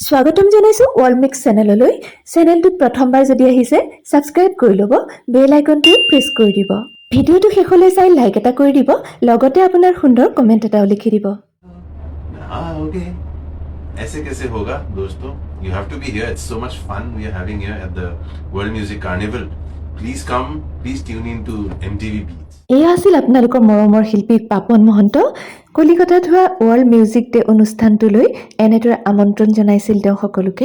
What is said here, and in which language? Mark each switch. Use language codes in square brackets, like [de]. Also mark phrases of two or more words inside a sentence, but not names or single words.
[as] স্বাগতম জনাইছো ওয়ার্ল্ড মিক্স চেনেললৈ। চেনেলটোত প্ৰথমবাৰ যদি আহিছে সাবস্ক্ৰাইব কৰি ল'ব, বেল আইকনটো প্ৰেছ কৰি দিব। ভিডিঅ'টো শেষলৈ চাই লাইক এটা কৰি দিব, লগতে আপোনাৰ সুন্দৰ কমেন্ট এটাও লিখি দিব। [hi] Okay. ऐसे कैसे होगा दोस्तों? [en] You have to be here. It's so much fun we are having here at the World Music Carnival. Please come. Please tune in to MTV Beats. [as] এয়া আছিল আপোনালোকৰ মৰমৰ শিল্পী পাপন মহন্ত। কলিকতাত হোৱা ৱৰ্ল্ড মিউজিক ডে অনুষ্ঠানটোলৈ এনেদৰে আমন্ত্ৰণ জনাইছিল তেওঁ সকলোকে।